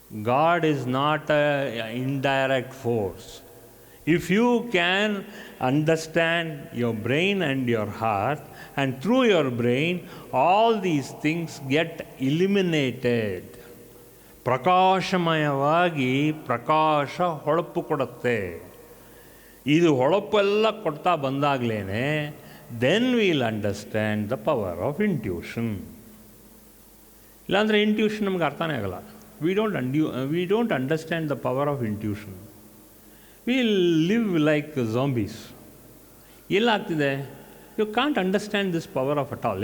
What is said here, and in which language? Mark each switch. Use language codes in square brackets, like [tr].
[en] God is not an indirect force. If you can understand your brain and your heart, and through your brain all these things get eliminated. [kn] ಪ್ರಕಾಶಮಯವಾಗಿ ಪ್ರಕಾಶ ಹೊಳಪು ಕೊಡುತ್ತೆ. ಇದು ಹೊಳಪೆಲ್ಲ ಕೊಡ್ತಾ ಬಂದಾಗಲೇ [en] then we'll understand the power of intuition. [kn] ಇಲ್ಲಾಂದರೆ intuition ನಮ್ಗೆ ಅರ್ಥನೇ ಆಗಲ್ಲ. [en] We don't understand the power of intuition. We live like zombies. [kn] ಎಲ್ಲಾಗ್ತಿದೆ? [en] You can't understand this power of at all.